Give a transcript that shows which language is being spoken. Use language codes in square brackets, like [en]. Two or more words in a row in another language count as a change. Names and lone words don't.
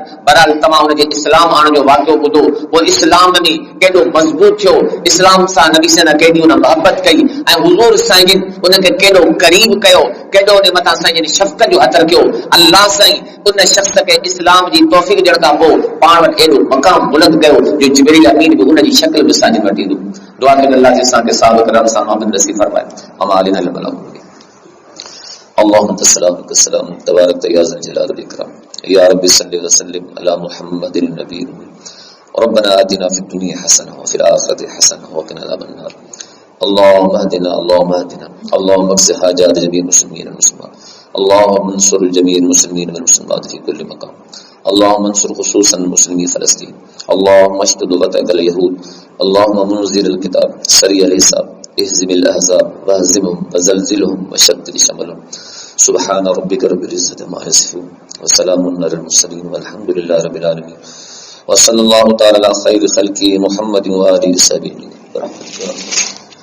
[sd] बहरहाल तव्हां उनजे इस्लाम आणण जो वाक़ियो ॿुधो, पोइ इस्लाम में केॾो मज़बूत थियो, इस्लाम सां नबी साईं केॾी उन मोहबत कई ऐं हुज़ूर साईं जिन उनखे केॾो क़रीब कयो, केॾो उन मथां साईं जिन शफ़क़त जो अथर कयो। अल्लाह साईं उन शख़्स खे इस्लाम जी तौफ़ीक़ ॾियण खां पोइ पाण वटि एॾो मक़ाम बुलंद कयो जो जिब्रील अमीन बि उनजी शक्ल में साईं वटि ईंदो। दुआ कयो अल्लाह जे असांखे साबित करम सां मोहम्मद नसीब फरमाए। अमालिना लमला [ar] اللهم تسلامك السلام تبارك يا ذا الجلال والإكرام يا رب صل وسلم على محمد النبي ربنا آتنا في الدنيا حسنة وفي الآخرة حسنة وقنا عذاب النار اللهم اهدنا اللهم اهدنا اللهم اقض حاجات جميع المسلمين والمسلمات اللهم انصر جميع المسلمين والمسلمات في كل مكان اللهم انصر خصوصا المسلمين فلسطين اللهم اشدد غطاء اليهود اللهم منزل الكتاب سريع الحساب اهزم الأحزاب واهزمهم وزلزلهم وشتت شملهم سبحان ربك رب العزة عما يصفون وسلام على المرسلين والحمد لله رب العالمين وصلی اللہ تعالی علی خیر خلقہ محمد و آلہ وصحبہ.